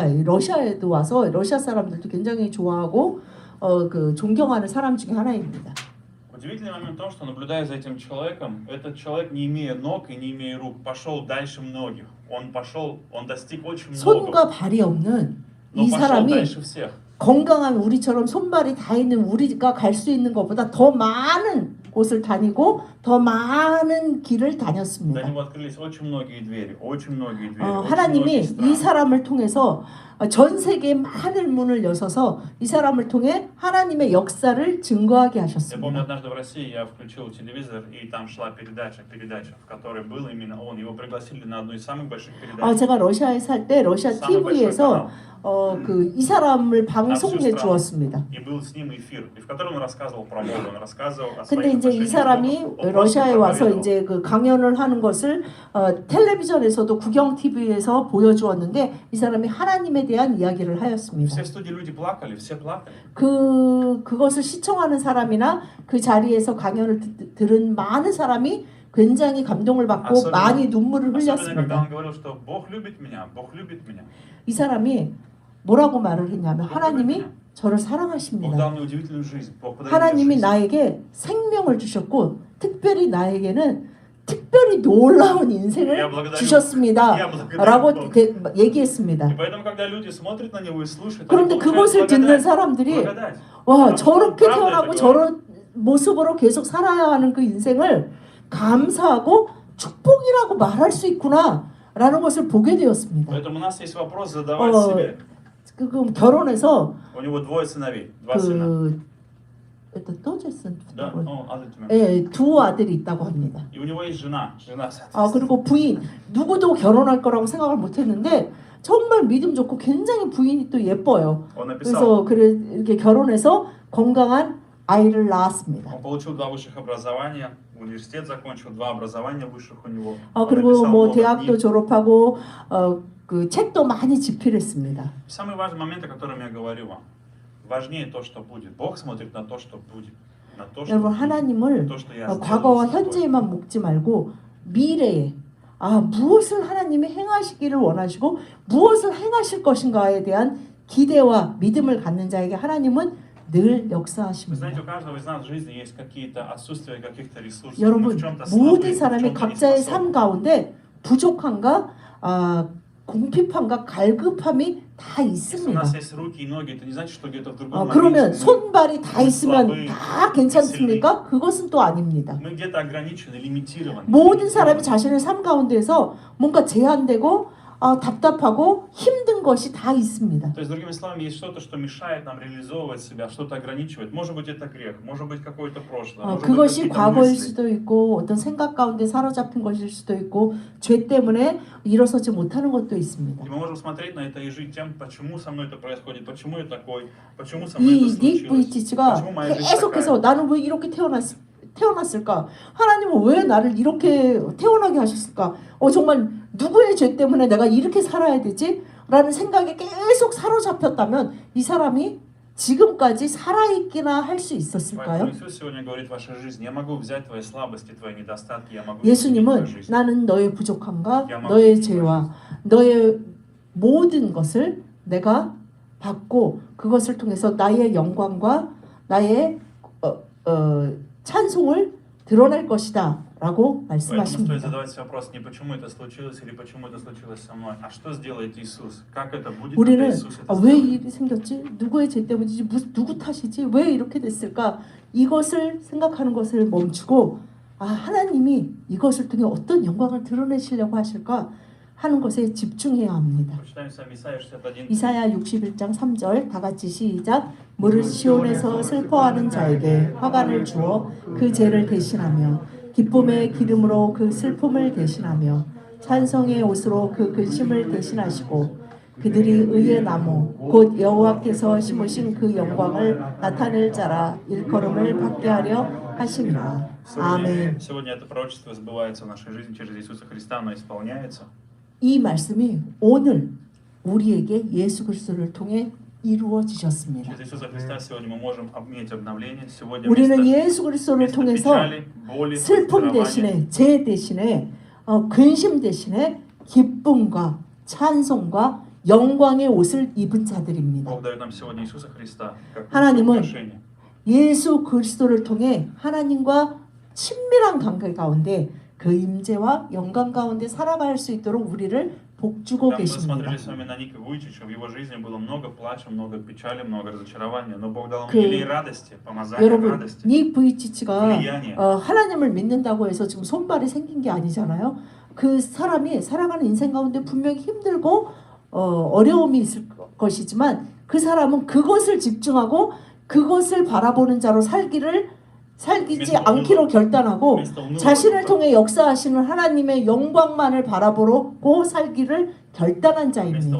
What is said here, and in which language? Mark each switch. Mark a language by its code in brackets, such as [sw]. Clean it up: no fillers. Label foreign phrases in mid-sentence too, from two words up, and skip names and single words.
[ko] 러시아에도 와서 러시아 사람들도 굉장히 좋아하고 그 존경하는 사람 중에 하나입니다. [ru] Удивительный момент в том, что наблюдая за этим человеком, этот человек, не имея ног и не имея рук, пошел дальше многих. Он достиг очень многого, [ko] 손과 발이 없는 [ru] но [ko] 이 [ru] пошел [ko] 사람이 [ru] дальше всех. [ko] 건강한 우리처럼 손발이 다 있는 우리가 갈 수 있는 것보다 더 많은 곳을 다니고 더 많은 길을 [ru] Для [ko] 다녔습니다. [ru] него открылись очень многие двери, очень многие двери, очень многие [ko] 하나님이 이 [ru] страны. [ko] 사람을 통해서 전 세계에 많은 문을 여셔서 이 사람을 통해 하나님의 역사를 증거하게 [ru] Я помню, [ko] 하셨습니다. [ru] однажды в России я включил телевизор, и там шла передача, в которой был именно он. Его пригласили на одну из самых больших передач. [ko] 제가 러시아에 살 때 러시아 [ru] Самый большой [ko] TV에서 [ru] канал. [ko] 이 사람을 방송해 주었습니다. [ru] И был с ним эфир, и в котором он рассказывал про моду, он рассказывал о [ko] 근데 [ru] своих [ko] 이제 이 [ru] отношениях с [ko] 사람이 [ru] Богом. Он [ko] 러시아에 [ru] просто [ko] 와서 [ru] проповедовал. [ko] 이제 그 강연을 하는 것을 텔레비전에서도 구경 TV에서 보여주었는데 이 사람이 하나님에 대한 이야기를 하였습니다. [ru] Все в студии люди плакали, все плакали. [ko] 그것을 시청하는 사람이나 그 자리에서 강연을 들은 많은 사람이 굉장히 감동을 받고 [ru] Особенно- [ko] 많이 눈물을 [ru] Особенно, когда [ko] 흘렸습니다. [ru] он говорил, что Бог любит меня, Бог любит меня. [ko] 이 사람이 뭐라고 말을 했냐면 [ru] Бог любит [ko] 하나님이 [ru] меня. [ko] 저를 [ru] Бог [ko] 사랑하십니다. [ru] дал мне удивительную жизнь. Бог подарил мне [ko] 하나님이 [ru] жизнь. [ko] 나에게 생명을 주셨고 특별히 나에게는 특별히 놀라운 [ru] Я [ko] 인생을 [ru] благодарю. [ko] 주셨습니다. [ru] Я благодарю [ko] 라고 [ru] Бога. [ko] 얘기했습니다. [ru] И поэтому, когда люди смотрят на него и слушают, они [ko] 그런데 [ru] получают [ko] 그것을 듣는 [ru] благодать. [ko] 사람들이 [ru] благодать. [ko] 와 [ru] Потому что [ko] 저렇게 [ru] он правда [ko] 태어나고 [ru] это [ko] 저런 모습으로 계속 살아야 하는 그 인생을 감사하고 축복이라고 말할 수 있구나 라는 것을 보게 되었습니다. [ru] Поэтому у нас есть вопрос задавать 어, себе. [ko] 그 결혼해서 [ru] У него двое сыновей, два сына. 또제슨 Да? Ну, [en] other two men. [ko] 예, 두 아들이 있다고 합니다. [ru] И у него есть жена, [ko] 그리고 부인 누구도 결혼할 거라고 생각을 못했는데 정말 믿음 좋고 굉장히 부인이 또 예뻐요. [ru] Он написал, [ko] 그래서 이렇게 결혼해서 건강한 아이를 낳았습니다. [ru] он получил 2 высших образования, университет закончил, 2 образования высших у него. Он [ko] 그리고 [ru] написал [ko] 뭐 [ru] много [ko] 대학도 [ru] книг. [ko] 졸업하고 그 책도 많이 집필했습니다. [ru] Самый важный момент, о котором я говорю вам, важнее то, что будет. Бог смотрит на то, что будет, на то, что [ko] 여러분 [ru] будет, [ko] 하나님을 [ru] то, что я [ko] 과거와 [ru] сделаю с тобой. [ko] 현재에만 묵지 말고 미래에 무엇을 하나님이 행하시기를 원하시고 무엇을 행하실 것인가에 대한 기대와 믿음을 갖는 자에게 하나님은 늘 [ru] Вы [ko] 역사하십니다. [ru] знаете, у каждого из нас в жизни есть какие-то отсутствия каких-то ресурсов. Мы [ko] 여러분 [ru] в чем-то [ko] 모든 [ru] слабые, в [ko] 사람이 [ru] чем-то [ko] 각자의 [ru] не [ko] 삶 [ru] способны. [ko] 가운데 부족함과 궁핍함과 갈급함이 다 [ru] Если у [ko] 있습니다. [ru] нас есть руки и ноги, это не значит, что где-то в другом [ko] 그러면 [ru] моменте [ko] 손발이 다 있으면 [ru] слабые, [ko] 다 괜찮습니까? 그것은 또 아닙니다. [ru] мы где-то ограничены, лимитированы. [ko] 모든 사람이 자신의 삶 가운데서 뭔가 제한되고 답답하고 힘든 것이 다 있습니다. [ru] То есть, другими словами, есть что-то, что мешает нам реализовывать себя, что-то ограничивает. Может быть, это грех, может быть, какое-то прошлое, может быть, [ko] 그것이 [ru] какие-то [ko] 과거일 [ru] мысли. [ko] 수도 있고 어떤 생각 가운데 사로잡힌 것일 수도 있고 죄 때문에 일어서지 못하는 것도 있습니다. [ru] И мы можем смотреть на это и жить тем, почему со мной это происходит, почему я такой, почему со мной это [ko] 이 닉 [ru] случилось, [ko] 부이치치가 [ru] почему моя жизнь [ko] 계속해서 [ru] такая. [ko] 나는 왜 이렇게 태어났을까? 하나님은 왜 나를 이렇게 태어나게 하셨을까? 정말 누구의 죄 때문에 내가 이렇게 살아야 되지? 라는 생각에 계속 사로잡혔다면 이 사람이 지금까지 살아있기나 할 수 [ru] Поэтому [ko] 있었을까요? [ru] Иисус сегодня говорит в вашей жизни: я могу взять твои слабости, твои недостатки, я могу изменить твою [ko] 예수님은 [ru] жизнь. [ko] 나는 너의 부족함과 너의 죄와 너의 모든 것을 내가 받고 그것을 통해서 나의 영광과 나의 찬송을 드러낼 것이다 라고 [ru] Поэтому стоит [ko] 말씀하십니다. [ru] задавать себе вопрос не почему это случилось или почему это случилось со мной, а что сделает Иисус? Как это будет, когда [ko] 우리는 [ru] Иисус это [ko] 왜 [ru] сделает? [ko] 일이 생겼지? 누구의 죄 때문이지? 누구 탓이지? 왜 이렇게 됐을까? 이것을 생각하는 것을 멈추고 하나님이 이것을 통해 어떤 영광을 드러내시려고 하실까 하는 것에 집중해야 합니다. [ru] Прочитаем с вами Исайя 61. [ko] 이사야 61장 3절 다 같이 시작. 무릇 시온에서 슬퍼하는 자에게 화관을 주어 그 죄를 대신하며 기쁨의 기름으로 그 슬픔을 대신하며 찬송의 옷으로 그 근심을 대신하시고 그들이 의의 나무 곧 여호와께서 심으신 그 영광을 나타낼 자라 일컬음을 받게 하려 하시니라. 아멘. [ru] Сегодня это пророчество сбывается в нашей жизни через Иисуса Христа, оно исполняется. [ko] 이 말씀이 오늘 우리에게 예수 그리스도를 통해 이루어지셨습니다. [ru] Через Иисуса Христа сегодня мы можем иметь обновление. Сегодня [ko] 우리는 [ru] вместо [ko] 예수 그리스도를 통해서 [ru] печали, боли, [ko] 슬픔 [ru] разочарования, [ko] 대신에 죄 대신에 근심 대신에 기쁨과 찬송과 영광의 옷을 입은 자들입니다. [ru] Бог дает нам сегодня Иисуса Христа как [ko] 하나님은 [ru] украшение. [ko] 예수 그리스도를 통해 하나님과 친밀한 관계 가운데 그 임재와 영광 가운데 살아갈 수 있도록 우리를 복주고 [ru] Когда мы [ko] 계십니다. [ru] смотрели с вами на Ника Вуйчича, в его жизни было много плача, много печали, много разочарования, но Бог дал ему [ko] 그 [ru] елей радости, помазания [ko] 여러분 [ru] радости, [ko] 닉 부이치치가 [ru] влияние. [ko] 하나님을 믿는다고 해서 지금 손발이 생긴 게 아니잖아요. 그 사람이 살아가는 인생 가운데 분명히 힘들고 어려움이 있을 것이지만 그 사람은 그것을 집중하고 그것을 바라보는 자로 살기지 않기로 결단하고 자신을 통해 역사하시는 하나님의 영광만을 바라보고 살기를 결단한 자입니다.